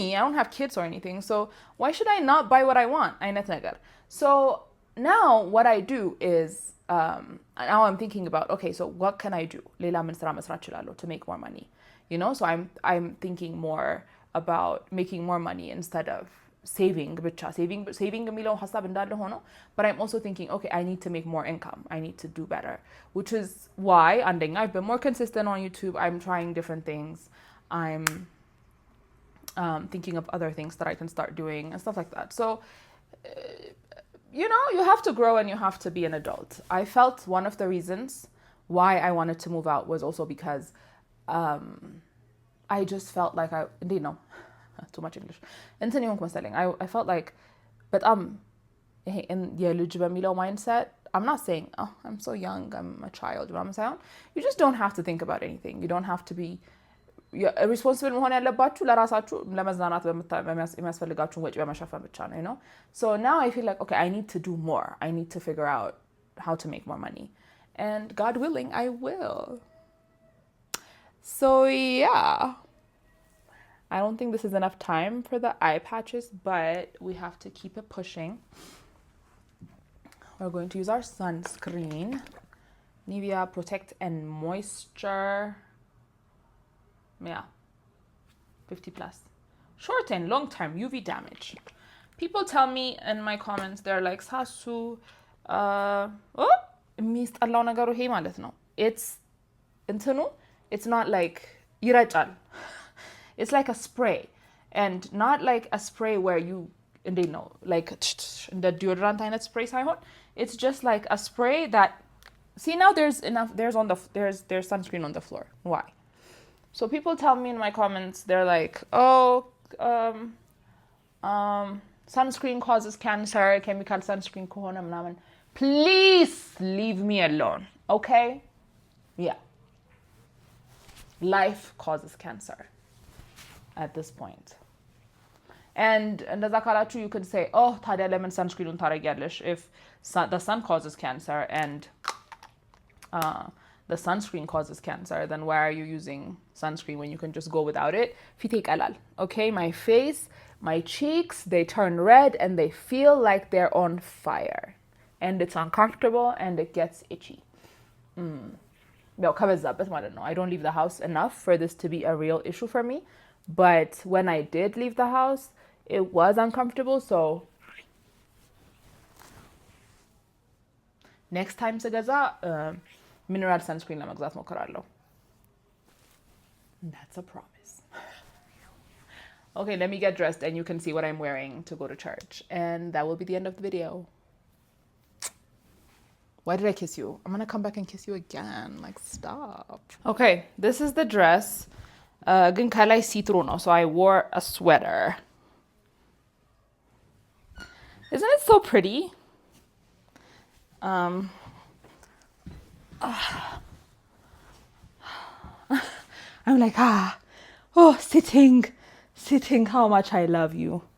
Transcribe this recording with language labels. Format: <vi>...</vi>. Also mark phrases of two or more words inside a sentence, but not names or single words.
<en>I don't have kids or anything, so why should I not buy what I want? So now what I do is now I'm thinking about, okay, so what can I do to make more money? So I'm thinking more about making more money instead of saving</en> <am>የሚለው ሀሳብ እንዳለ ሆኖ,</am> <en>but I'm also thinking, okay, I need to make more income. I need to do better, which is why አንደኛ I've been more consistent on YouTube. I'm trying different things. I'm thinking of other things that I can start doing and stuff like that. So you have to grow and you have to be an adult. I felt one of the reasons why I wanted to move out was also because I just felt like too much English. I felt like, but in</en> <am>የልጅ በሚለው</am> <en>mindset, I'm not saying, oh, I'm so young, I'm a child. You know what I'm saying? You just don't have to think about anything. You don't have to be responsible</en> <am>መሆን ያለባችሁ ለራሳችሁ ለመዝናናት የሚያስፈልጋችሁን ወጪ በመሸፈን ብቻ ነው.</am> <en>So now I feel like, okay, I need to do more. I need to figure out how to make more money. And God willing, I will. So yeah. I don't think this is enough time for the eye patches, but we have to keep it pushing. We're going to use our sunscreen. Nivea Protect and Moisture. Yeah. 50 plus. Short and long term UV damage. People tell me in my comments, they're like, Sasu,</en> <am>የሚስጠላው ነገሩ ይሄ ማለት ነው.</am> <en>It's not like ይረጫል. It's like a spray, and not like a spray where you, like the deodorant kind of spray ሳይሆን, it's just like a spray that, see, now there's sunscreen on the floor. Why? So people tell me in my comments, they're like, oh, sunscreen causes cancer, chemical sunscreen</en> <am>ከሆነ ምናምን.</am> <en>Please leave me alone, okay? Yeah. life causes cancer at this point. And</en> <am>እንደዛ ካላችሁ</am> <en>you could say,</en> <am>oh, ታዲያ ለምን sunscreen ታረጊያለሽ?</am> <en>If the sun causes cancer and the sunscreen causes cancer, then why are you using sunscreen when you can just go without it?</en> <am>ፊቴ ይቀላል.</am> <en>Okay, my face, my cheeks, they turn red and they feel like they're on fire. And it's uncomfortable and it gets itchy.</en> <am>ያው ከበዛበት ማለት ነው.</am> <en>I don't leave the house enough for this to be a real issue for me. But when I did leave the house, it was uncomfortable, so next time ስገዛ mineral sunscreen</en> <am>ለመግዛት ሞክራለሁ.</am> <en>That's a promise. Okay, let me get dressed and you can see what I'm wearing to go to church. And that will be the end of the video. Why did I kiss you? I'm gonna come back and kiss you again. Like, stop. Okay, this is the dress.</en> <am>ግን ከላይ</am> <en>see-through ነው, so I wore a sweater. Isn't it so pretty? I'm like, sitting, how much I love you.</en>